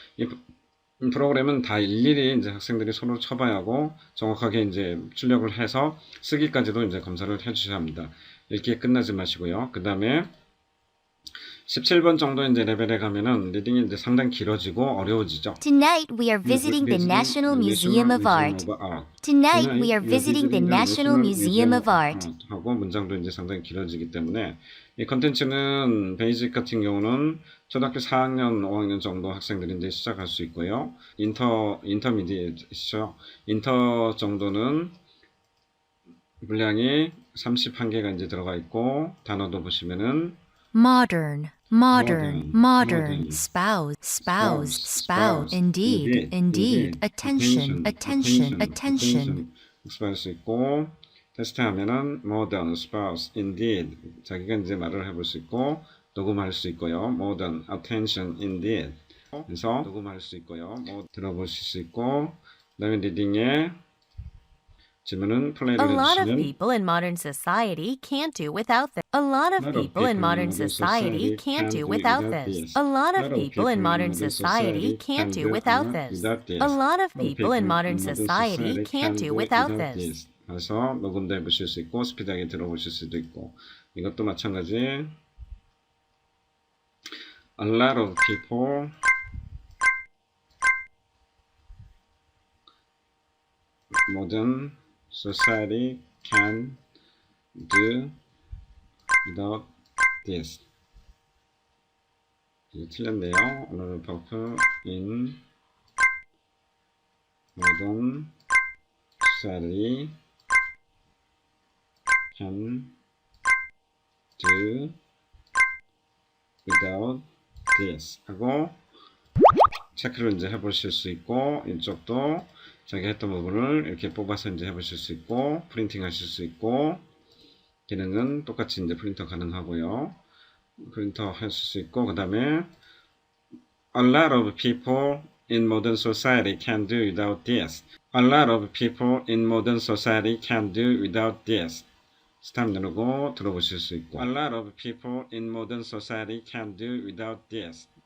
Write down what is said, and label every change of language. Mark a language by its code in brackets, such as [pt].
[ko] 이 프로그램은 다 일일이 이제 학생들이 손으로 쳐봐야 하고 정확하게 이제 출력을 해서 쓰기까지도 이제 검사를 해주셔야 합니다. 읽기에 끝나지 마시고요. 그 다음에 17번 정도 이제 레벨에 가면은 리딩이 이제 상당히 길어지고 어려워지죠. [en] Tonight we are visiting the National Museum of Art. Tonight we are visiting the National Museum of Art. [ko] 하고 문장도 이제 상당히 길어지기 때문에 이 컨텐츠는 베이직 같은 경우는 초등학교 4학년, 5학년 정도 학생들이 이제 시작할 수 있고요. 인터미디에이트죠. 인터 정도는 분량이 31개가 이제 들어가 있고 단어도 보시면은 [en] Modern, modern, Modern, modern. modern. Spouse, spouse, spouse. spouse. Indeed, indeed. Attention, attention, attention. [ko] 복습할 수 있고 테스트하면은 [en] modern, spouse, indeed [ko] 자기가 이제 말을 해볼 수 있고 녹음할 수 있고요. [en] modern, attention, indeed [ko] 그래서 녹음할 수 있고요. 뭐 들어보실 수 있고 그다음에 리딩에 지문은 플레이를 [en] A lot of [ko] 해주시면 [en] people in modern society can't do without this. A lot of people in modern society can't do without this. A lot of people in modern society can't do without this. A lot of people in modern society can't do without this. [ko] 그래서 녹음도 해보실 수 있고 스피드하게 들어보실 수도 있고 이것도 마찬가지 [en] A lot of people modern society can do without this. [ko] 이게 틀렸네요. [en] A lot of people in modern society can do without this [ko] 하고 체크를 이제 해보실 수 있고 이쪽도 자기 했던 부분을 이렇게 뽑아서 이제 해보실 수 있고 프린팅 하실 수 있고 기능은 똑같이 이제 프린터 가능하고요. 프린터 하실 수 있고 그 다음에 [en] A lot of people in modern society can do without this. A lot of people in modern society can do without this. [ko] 스탑 누르고 들어보실 수 있고 [en] A lot of people in modern society can do without this.